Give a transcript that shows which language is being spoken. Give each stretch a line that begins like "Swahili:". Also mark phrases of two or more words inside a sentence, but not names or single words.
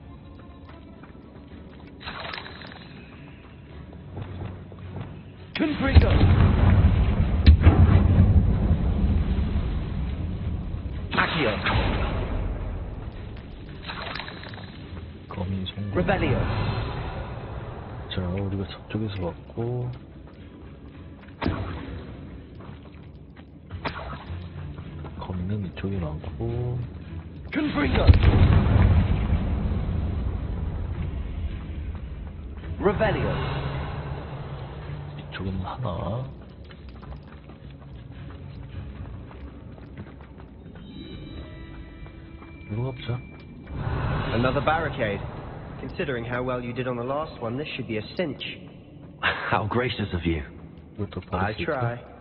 Korean: Confringo. Accio. 거미 성공. Rebellion. 자, 우리가 저쪽에서 왔고, 거미는 이쪽에 많고, Confringo. Rebellion. 이쪽에는 하나. 이거 가보자.
English: Another barricade. Considering how well you did on the last one, this should be a cinch. How gracious of you.
Korean: 이것도
English: I
Korean: 바를 수 있고.
English: try.